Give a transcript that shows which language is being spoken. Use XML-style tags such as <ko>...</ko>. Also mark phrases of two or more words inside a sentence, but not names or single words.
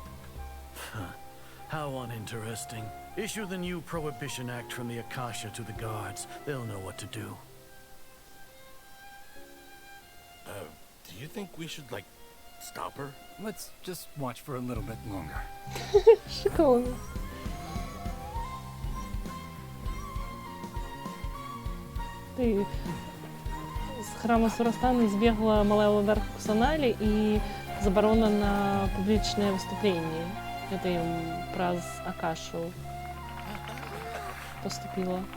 <en>How uninteresting. Issue the new Prohibition Act from the Akasha to the guards. They'll know what to do. Do you think we should, like, stop her? Let's just watch for a little bit longer.</en> <be>Шикарно. Ты з храму Сурастана збегла малая уладарка Кусаналі і забарона на публічныя выступленні. Гэта ім праз Акашу поступила.</be>